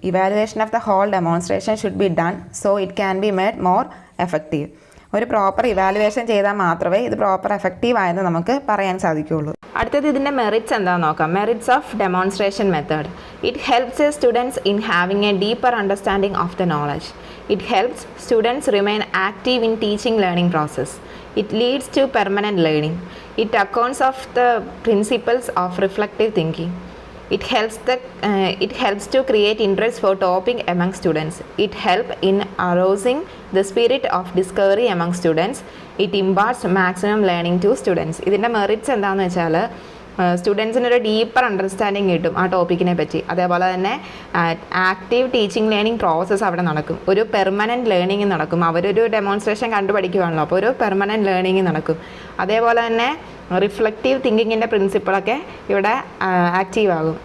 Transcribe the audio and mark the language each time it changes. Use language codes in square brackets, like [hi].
[en] Evaluation of the whole demonstration should be done so it can be made more effective. [ml] ഒരു proper evaluation ചെയ്താൽ മാത്രമേ ഇത് proper effective ആയെന്ന് നമുക്ക് പറയാൻ സാധിക്കുകയുള്ളൂ. അടുത്തത് ഇതിൻ്റെ മെറിറ്റ്സ് എന്താണെന്ന് നോക്കാം. [en] Merits of demonstration method. It helps a students in having a deeper understanding of the knowledge. It helps students remain active in teaching learning process. It leads to permanent learning. It accounts of the principles of reflective thinking. It helps to create interest for topic among students. It helps in arousing the spirit of discovery among students. It imparts maximum learning to students. [ml] ഇതിൻ്റെ merits എന്താണെന്ന് വെച്ചാൽ സ്റ്റുഡൻസിനൊരു deeper understanding കിട്ടും ആ ടോപ്പിക്കിനെ പറ്റി. അതേപോലെ തന്നെ active teaching learning process അവിടെ നടക്കും. ഒരു പെർമനൻറ്റ് ലേണിംഗ് നടക്കും. അവരൊരു ഡെമോൺസ്ട്രേഷൻ കണ്ടുപഠിക്കുകയാണല്ലോ, അപ്പോൾ ഒരു പെർമനൻറ്റ് ലേണിംഗ് നടക്കും. അതേപോലെ തന്നെ റിഫ്ലക്റ്റീവ് തിങ്കിങ്ങിൻ്റെ പ്രിൻസിപ്പിളൊക്കെ ഇവിടെ ആക്റ്റീവ് ആകും.